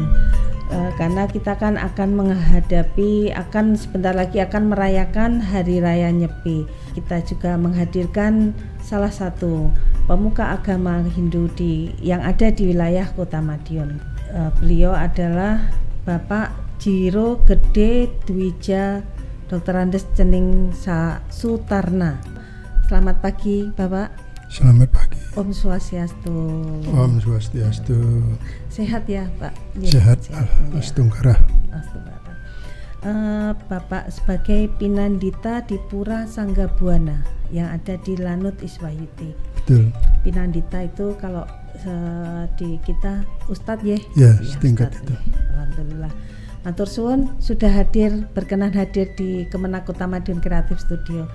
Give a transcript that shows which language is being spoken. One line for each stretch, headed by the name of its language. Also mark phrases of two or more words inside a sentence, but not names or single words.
Indonesian: Karena kita kan akan sebentar lagi akan merayakan Hari Raya Nyepi. Kita juga menghadirkan salah satu pemuka agama Hindu yang ada di wilayah Kota Madiun. Beliau adalah Bapak Jiro Gede Dwija Dr. Andes Cening Sutarna. Selamat pagi Bapak. Selamat pagi.
Balinese: Om Swastiastu. Om Swastiastu.
Indonesian: Sehat ya Pak? Sehat. Astungkara. Bapak sebagai Pinandita di Pura Sanggabuana yang ada di Lanut Iswayudi. Betul. Pinandita itu kalau di kita Ustadz ya? Ya, setingkat itu. Alhamdulillah.
Javanese: Matur suwun
Indonesian: sudah berkenan hadir di Kemenak Kota Madiun Kreatif Studio.